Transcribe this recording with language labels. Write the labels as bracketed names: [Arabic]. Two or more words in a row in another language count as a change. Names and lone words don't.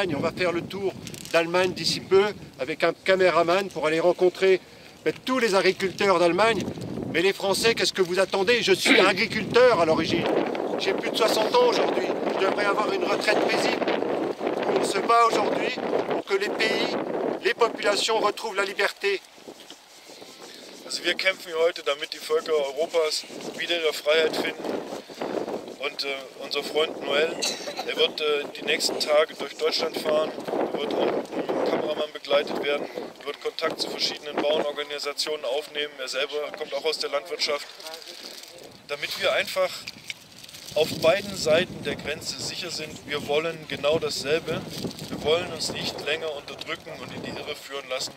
[French] On va faire le tour d'Allemagne d'ici peu avec un caméraman pour aller rencontrer tous les agriculteurs d'Allemagne. Mais les Français, qu'est-ce que vous attendez? Je suis agriculteur à l'origine. J'ai plus de 60 ans aujourd'hui. Je devrais avoir une retraite paisible. On se bat aujourd'hui pour que les pays, les populations retrouvent la liberté. [German] Also wir kämpfen hier heute, damit die Völker Europas wieder ihre Freiheit finden. Und unser Freund Noël, er wird die nächsten Tage durch Deutschland fahren, er wird auch mit einem Kameramann begleitet werden, er wird Kontakt zu verschiedenen Bauernorganisationen aufnehmen, er selber kommt auch aus der Landwirtschaft, damit wir einfach auf beiden Seiten der Grenze sicher sind, wir wollen genau dasselbe, wir wollen uns nicht länger unterdrücken und in die Irre führen lassen.